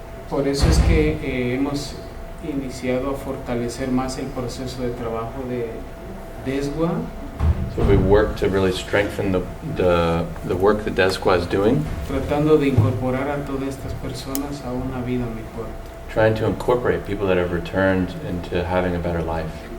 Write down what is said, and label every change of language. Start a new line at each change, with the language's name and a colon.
Spanish: Por eso es que hemos iniciado a fortalecer más el proceso de trabajo de DESGUA,
English: So we work to really strengthen the work that DESGUA is doing,
Spanish: tratando de incorporar a todas estas personas a una vida mejor.
English: trying to incorporate people that have returned into having a better life.